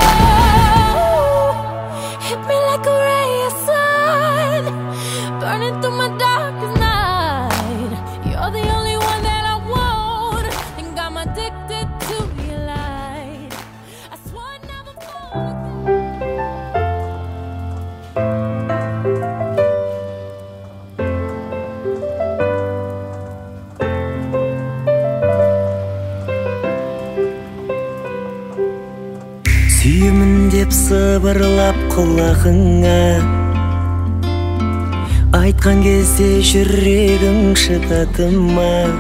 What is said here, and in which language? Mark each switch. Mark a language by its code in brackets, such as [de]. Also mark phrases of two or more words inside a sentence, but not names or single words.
[en] Hit me like a ray of sun, burning through my darkest night. You're the only one that I want, and I'm addicted to your light. I swore I'd never fall. [kk] Сүйемін деп сыбырлап құлағыңа айтқан кезде жүрегің шыдады ма?